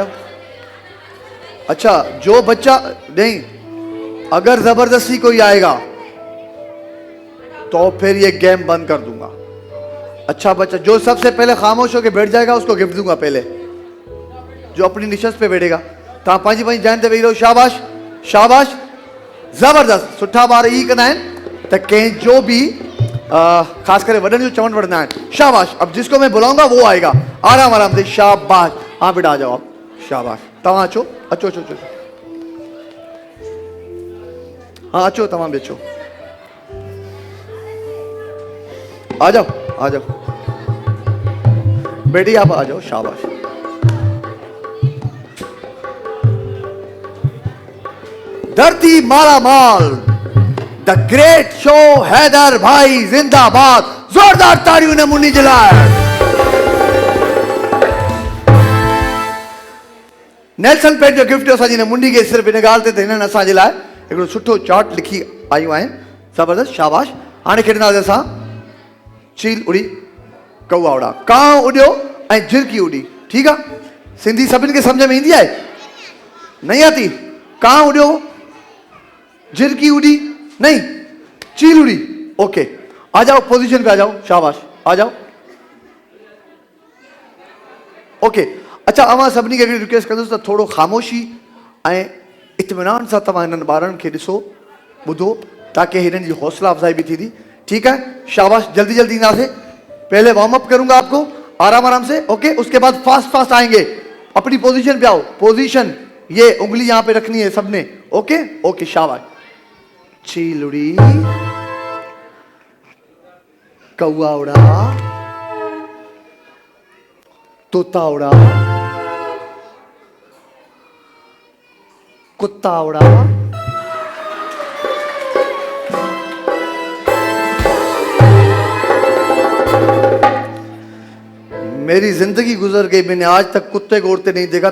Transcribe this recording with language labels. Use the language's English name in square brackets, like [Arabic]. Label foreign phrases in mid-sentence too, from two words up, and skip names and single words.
[Urdu] اچھا، جو بچہ نہیں، اگر زبردستی کوئی آئے گا تو پھر یہ گیم بند کر دوں گا. اچھا بچہ جو سب سے پہلے خاموش ہو کر بیٹھ جائے گا اس کو گفٹ دوں گا پہلے، جو اپنی نشست پہ بیٹھے گا. [Sindhi] तव्हां पंहिंजी पंहिंजी जान ते वेही रहो। शाबाश, शाबाश, जबरदस्त, सुठा ॿार ई कंदा आहिनि त कंहिं जो बि ख़ासि करे वॾनि जो चवणु वठंदा आहिनि। शाबाश। [Urdu] اب جس کو میں بلاؤں گا وہ آئے گا، آرام آرام سے. شاباش۔ ہاں بیٹا آ جاؤ آپ, [Sindhi] शाबाश। तव्हां अचो, अचो अचो अचो। हाँ अचो, तव्हां बि अचो, [Urdu] آ جاؤ آ جاؤ. بیٹی آپ آ جاؤ، شاباش. دھرتی مالا مال, [English] The Great Show [Urdu] حیدر بھائی زندہ باد. زوردار تالیوں نے منی جلائے. [Sindhi] नेल्सन पेट जो गिफ्ट असांजी ने मुन्नी के सिर्फ इन ॻाल्हि ते त हिननि असांजे लाइ हिकिड़ो सुठो चार्ट लिखी आयूं आहिनि। ज़बरदस्त, शाबाश। हाणे खेॾंदासीं असां [Urdu] چیل اڑی کوا اڑا. [Sindhi] कांव उड़ियो ऐं झिरकी उड़ी, ठीकु आहे। सिंधी सभिनि खे सम्झ में ईंदी आहे? [Urdu] نہیں آتی? [Sindhi] कांव उड़ियो, झिरकी उड़ी नहीं, चील उड़ी। [Urdu] اوکے، آ جاؤ پوزیشن پہ آ جاؤ، شاباش، آ جاؤ. [Sindhi] ओके, अच्छा अवां सभिनी खे रिक्वेस्ट कंदुसि त थोरो ख़ामोशी ऐं इत्मीनान सां तव्हां हिननि ॿारनि खे ॾिसो, ॿुधो, ताकि हिननि जी हौसला अफ़ज़ाई भी थींदी। [Urdu] ٹھیک ہے، شاباش. [Sindhi] जल्दी जल्दी इंदासे। [Urdu] پہلے [English] warm up [Urdu] کروں گا آپ کو، آرام آرام سے۔ اوکے، اس کے بعد فاسٹ فاسٹ آئیں گے. اپنی پوزیشن پہ آؤ، پوزیشن، یہ انگلی یہاں پہ رکھنی ہے سب نے. [English] okay okay, [Urdu] شاباش. چیل اڑی، کوا اڑا، طوطا اڑا، کتا اڑا، میری زندگی گزر گئی، میں نے آج تک کتے کو اڑتے نہیں دیکھا.